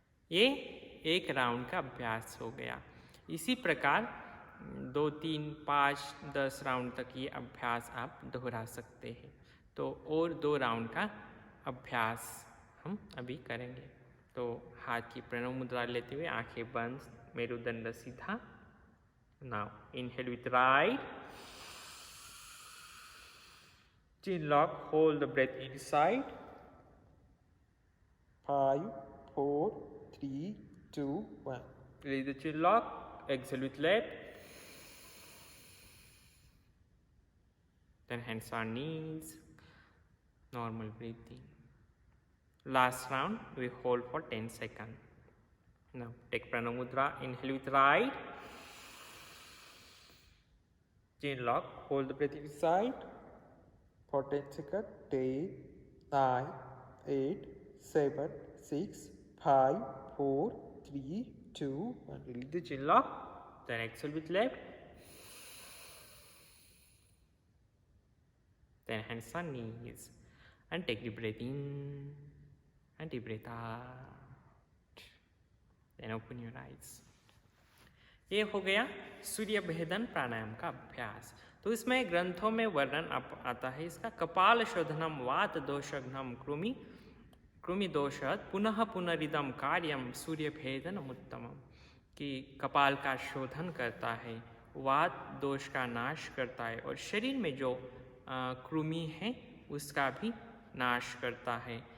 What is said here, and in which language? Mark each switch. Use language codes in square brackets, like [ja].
[hi] ये एक राउंड का अभ्यास हो गया। इसी प्रकार 2, 3, 5, 10 राउंड तक ये अभ्यास आप दोहरा सकते हैं। तो और 2 राउंड का अभ्यास हम अभी करेंगे। तो हाथ की प्रणव मुद्रा लेते हुए आंखें बंद, मेरुदंड सीधा। [en] Now inhale with right, chin lock, hold the breath inside. 5, 4, 3, 2, 1. Release the chin lock, exhale with left. Then hands on knees, normal breathing. Last round, we hold for 10 seconds. Now take Pranav Mudra, inhale with right. Chin lock, hold the breath inside for 10 seconds. 10, 9, 8, 7, 6, 5, 4, 3, 2, 1. Release the chin lock. Then exhale with left. Then hands on knees. And take the breath in and the breath out. Then open your eyes. [hi] ये हो गया सूर्य भेदन प्राणायाम का अभ्यास। तो इसमें ग्रंथों में वर्णन आता है इसका, [sa] कपाल शोधनम वात दोषघ्नम कृमि दोषात् पुनः पुनरिदम कार्यम सूर्य भेदन उत्तमम, [hi] कि कपाल का शोधन करता है, वात दोष का नाश करता है और शरीर में जो कृमि है उसका भी नाश करता है।